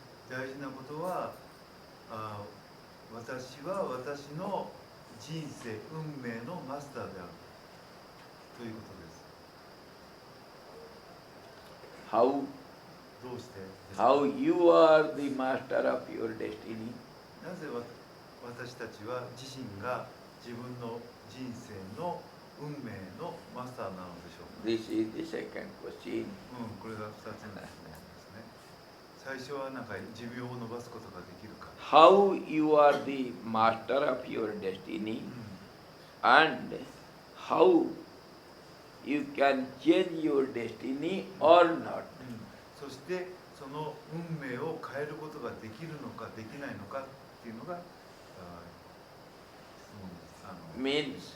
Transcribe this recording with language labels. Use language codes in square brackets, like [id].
[ja] 大事なことは、私は私の人生、運命のマスターであるということです。 [en] How [ja] どうしてですか。 [en] How you are the master of your destiny? [ja] なぜ私たちは自身が自分の人生の運命のマスターなのでしょうか。 [en] This is the second question. [ja] これが2つ目の質問ですね。最初はなんか寿命を伸ばすことができるか。 [en] How you are the master of your destiny and how you can change your destiny or not. [ja] そしてその運命を変えることができるのかできないのかっていうのが質問です。